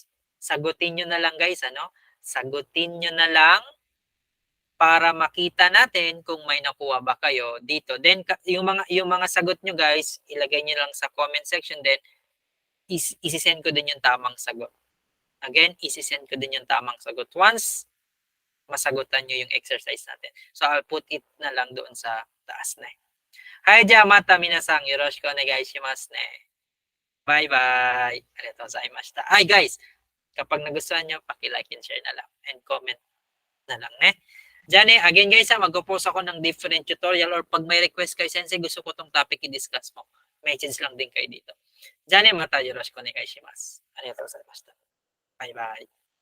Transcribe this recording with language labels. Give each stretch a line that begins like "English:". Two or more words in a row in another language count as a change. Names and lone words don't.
Filipino: Sagutin nyo na lang guys, ano? Sagutin nyo na lang para makita natin kung may nakuha ba kayo dito. Then, yung mga sagot nyo guys, ilagay nyo lang sa comment section. Then, isisend ko din yung tamang sagot. Again, isisend ko din yung tamang sagot once masagutan nyo yung exercise natin.
English: So, I'll put it
Filipino: na lang doon sa taas na.
Japanese: はいじゃ、また皆さん. よろしくお願いしますね. Bye-bye. ありがとうございました.
Filipino: Ay, guys, kapag nagustuhan nyo, paki-like
English: and share
Filipino: na lang. And comment na lang, ne? Diyan again guys, mag-post ako ng
English: different tutorial
Filipino: or pag may request kay Sensei, gusto ko tong topic i-discuss mo. Message lang din kayo dito.
Japanese: Diyan またよろしくお願いします. ありがとうございました. Bye-bye.